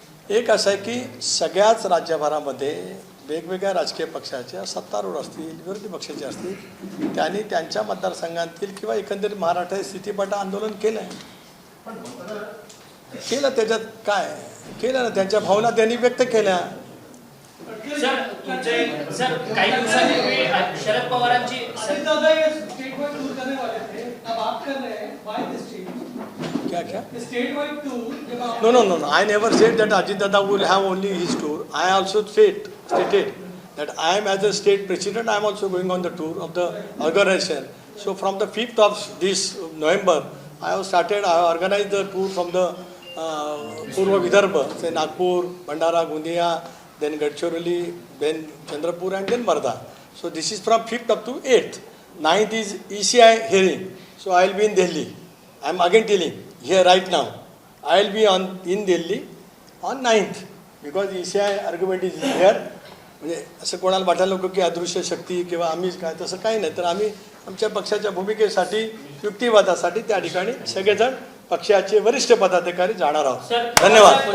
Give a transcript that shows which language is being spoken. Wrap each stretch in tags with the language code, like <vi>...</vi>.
<mr>एक असं आहे की सगळ्याच राज्यभरामध्ये वेगवेगळ्या राजकीय पक्षाच्या सत्तारूढ असतील विरोधी पक्षाचे असतील त्यांनी त्यांच्या मतदारसंघातील किंवा एकंदरीत महाराष्ट्रात स्थितीपट आंदोलन केलं आहे. केलं त्याच्यात काय केलं ना, त्यांच्या भावना त्यांनी व्यक्त केल्या. सर काही दिवसांपूर्वी शरद पवारांची</mr> <en>क्या No, no, no, no. I never said that Ajit Dada will have only his tour. I also stated that I am as a state president, I am also going on the tour of the organization. So from the 5th of this November, I have organized the tour from the Purva Vidarbha, say Nagpur, Bhandara, Gondia, then Gadchiroli, then Chandrapur and then Wardha. So this is from 5th up to 8th. 9th is ECI hearing. So I will be in Delhi. I am again telling here right now. I will be in Delhi on 9th because ECI argument is here.</en> <mr>म्हणजे असं कोणाला वाटायला नको की अदृश्य शक्ती किंवा आम्हीच काय, तसं काही नाही. तर आम्ही आमच्या पक्षाच्या भूमिकेसाठी युक्तिवादासाठी त्या ठिकाणी सगळेजण पक्षाचे वरिष्ठ पदाधिकारी जाणार आहोत. धन्यवाद.</mr>